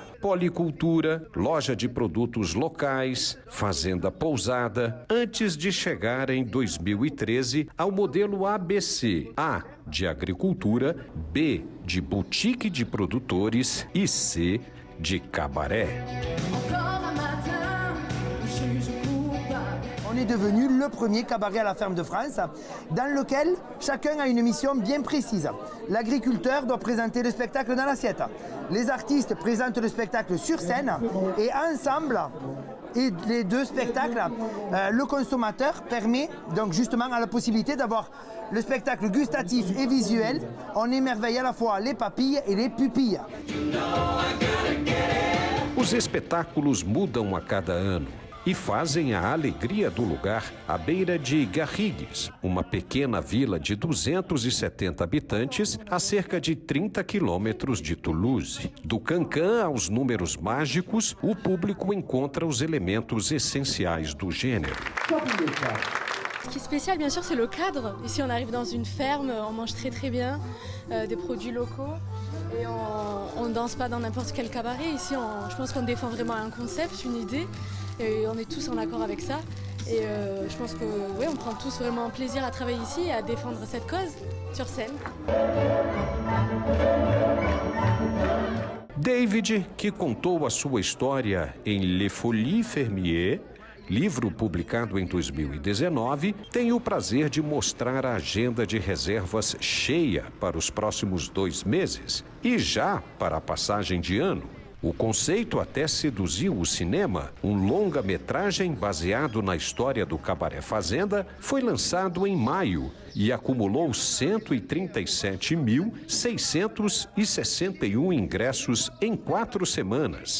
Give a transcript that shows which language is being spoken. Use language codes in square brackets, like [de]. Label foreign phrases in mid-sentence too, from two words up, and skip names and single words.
[pt] Policultura, loja de produtos locais, fazenda pousada, antes de chegar em 2013 ao modelo ABC, A de agricultura, B de boutique de produtores e C de cabaré. [fr] On est devenu le premier cabaret à la ferme de France, dans lequel chacun a une mission bien précise. L'agriculteur doit présenter le spectacle dans l'assiette. Les artistes présentent le spectacle sur scène et ensemble, et les deux spectacles, le consommateur permet donc justement à la possibilité d'avoir le spectacle gustatif et visuel. On émerveille à la fois les papilles et les pupilles. [pt] Os espetáculos mudam a cada ano e fazem a alegria do lugar à beira de Garrigues, uma pequena vila de 270 habitantes a cerca de 30 quilômetros de Toulouse. Do cancan aos números mágicos, o público encontra os elementos essenciais do gênero. [fr] Ce qui est spécial, bien sûr, c'est le cadre. Ici, on arrive dans une ferme, on mange très très bien, des produits locaux. Et on ne danse pas dans n'importe quel cabaret. Ici, je pense qu'on défend vraiment un concept, une idée. Et on est tous en accord avec ça. Et je pense que oui, on prend tous vraiment plaisir à travailler ici et à défendre cette cause sur scène. [pt] David, que contou a sua história em Les Folies Fermier, livro publicado em 2019, tem o prazer de mostrar a agenda de reservas cheia para os próximos 2 meses e já para a passagem de ano. O conceito até seduziu o cinema. Um longa-metragem baseado na história do Cabaré Fazenda foi lançado em maio e acumulou 137.661 ingressos em 4 semanas.